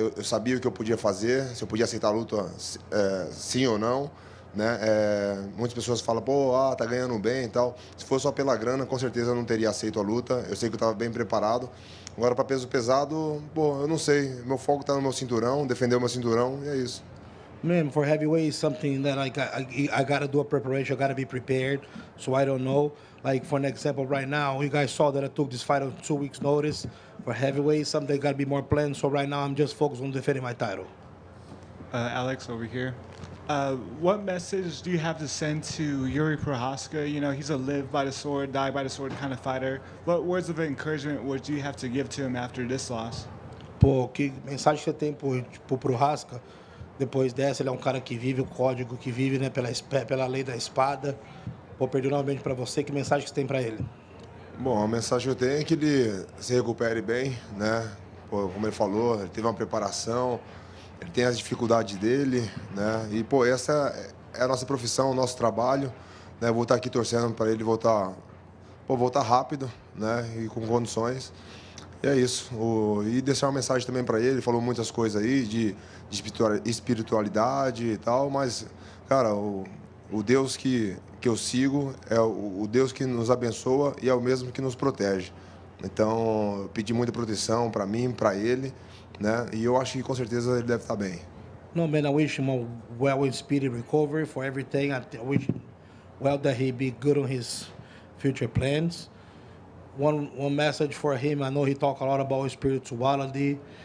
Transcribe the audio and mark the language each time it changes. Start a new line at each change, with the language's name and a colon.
Portuguese: Eu sabia o que eu podia fazer, se eu podia aceitar a luta sim ou não. Né? Muitas pessoas falam, tá ganhando bem e tal. Se fosse só pela grana, com certeza eu não teria aceito a luta. Eu sei que eu estava bem preparado. Agora, para peso pesado, eu não sei. Meu foco está no meu cinturão, defender o meu cinturão, e é isso.
English: Man, for heavyweight is something that I gotta do a preparation. I gotta be prepared. So I don't know. Like, for an example, right now, you guys saw that I took this fight on 2 weeks' notice. For heavyweight, something gotta be more planned. So right now, I'm just focused on defending my title. Alex, over here. What message do you have to send to Yuri Prohaska? You know, he's a live by the sword, die by the sword kind of fighter. What words of encouragement would you have to give to him after this loss?
Portuguese: Pô, que mensagem você tem pro Prohaska? Depois dessa, ele é um cara que vive o código, que vive, né, pela lei da espada. Pô, perdeu novamente para você. Que mensagem que você tem para ele? Bom, a mensagem que eu tenho é que ele se recupere bem, né? Pô, como ele falou, ele teve uma preparação, ele tem as dificuldades dele, né? E, pô, essa é a nossa profissão, o nosso trabalho, né? Eu vou estar aqui torcendo para ele voltar rápido, né? E com condições. E é isso. E deixar uma mensagem também para ele. Ele falou muitas coisas aí de espiritualidade e tal, mas, cara, o Deus que eu sigo é o Deus que nos abençoa e é o mesmo que nos protege. Então, eu pedi muita proteção para mim, para ele, né? E eu acho que com certeza ele deve estar bem.
English: No, man, I wish him a well and speedy recovery for everything. I wish well that he be good on his future plans. One message for him, I know he talk a lot about spirituality.